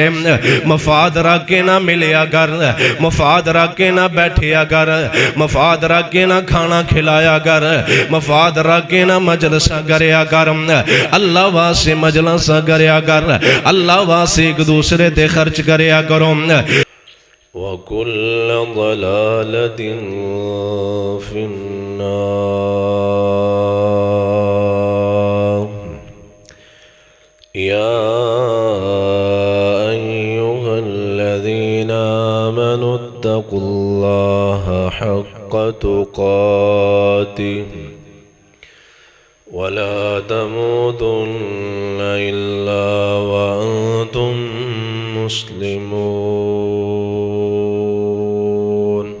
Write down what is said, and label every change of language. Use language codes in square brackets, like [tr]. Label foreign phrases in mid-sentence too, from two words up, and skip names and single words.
[pa] ਮਫ਼ਾਦ ਰੱਖ ਕੇ ਨਾ ਮਿਲਿਆ ਕਰ, ਮਫ਼ਾਦ ਰੱਖ ਕੇ ਨਾ ਬੈਠਿਆ ਕਰ, ਮਫ਼ਾਦ ਰੱਖ ਕੇ ਨਾ ਖਾਣਾ ਖਿਲਾਇਆ ਕਰ, ਮਫ਼ਾਦ ਰੱਖ ਕੇ ਨਾ ਮਜਲਸਾ ਕਰਿਆ ਕਰ। ਅੱਲਾਹ ਵਾਸਤੇ ਮਜਲਸਾ ਕਰਿਆ ਕਰ, ਅੱਲਾਹ ਵਾਸਤੇ ਇੱਕ ਦੂਸਰੇ ਤੇ ਖ਼ਰਚ ਕਰਿਆ ਕਰੋ। [ar] وَكُلُّ ضَلَالَةٍ فِي النَّارِ يَا أَيُّهَا الَّذِينَ آمَنُوا اتَّقُوا اللَّهَ حَقَّ تُقَاتِهِ وَلَا تَمُوتُنَّ إِلَّا وَأَنْتُمْ مُسْلِمُونَ.